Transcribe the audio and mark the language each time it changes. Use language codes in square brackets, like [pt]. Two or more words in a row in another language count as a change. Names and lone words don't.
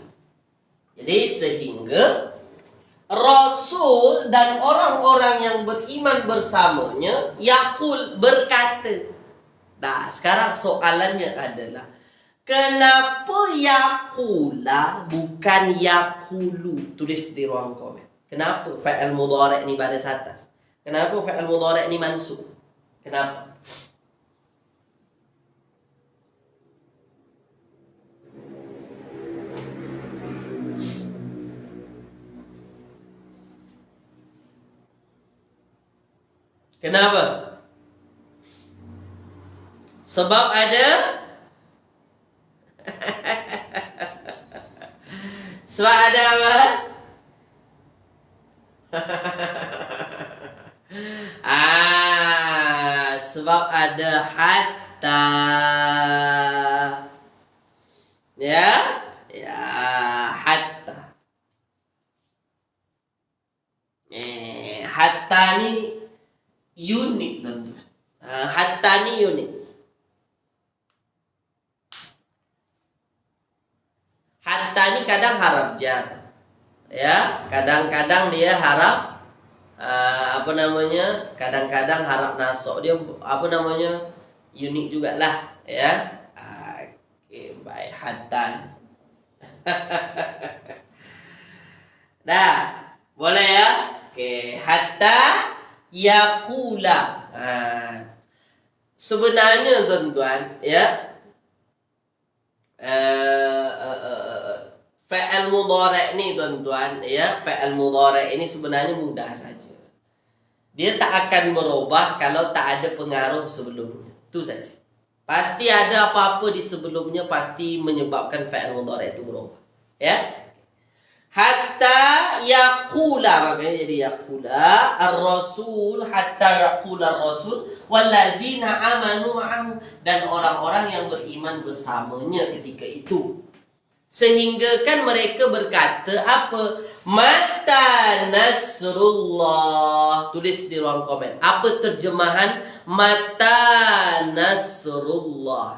[ms] Jadi sehingga Rasul dan orang-orang yang beriman bersamanya yaqul berkata. Nah, sekarang soalannya adalah kenapa yaqula bukan yaqulu? Tulis di ruang komen. Kenapa [ar] فعل مضارع' [ms] ni baris atas? Kenapa [ar] فعل مضارع' [ms] ni mansub? Kenapa? Kenapa? Sebab ada sebab ada apa? Sebab ada hatta. Ya? Ya, hatta. Hatta ni unik teman-teman. Hatta ni unik. Hatta ni kadang haraf jar. Ya, kadang-kadang dia haraf kadang-kadang harap nasok. Dia unik jugalah, ya. Okey, baik, hatta. Dah, boleh ya? Okey, hatta yaqula. Sebenarnya tuan-tuan, ya, [ar] فعل مضارع' [ms] ni tuan-tuan, ya, [ar] فعل مضارع' [ms] ini sebenarnya mudah saja. Dia tak akan berubah kalau tak ada pengaruh sebelumnya. Itu saja. Pasti ada apa-apa di sebelumnya pasti menyebabkan [ar] فعل مضارع' [ms] itu berubah. [ar] Ya. حتى يقول, [ms] makanya jadi [ar] يقول الرسول حتى يقول الرسول والذين آمنوا معه, dan orang-orang yang beriman bersamanya ketika itu. Sehingga kan mereka berkata apa? متى نصر الله. Tulis di ruang komen. Apa terjemahan متى نصر الله?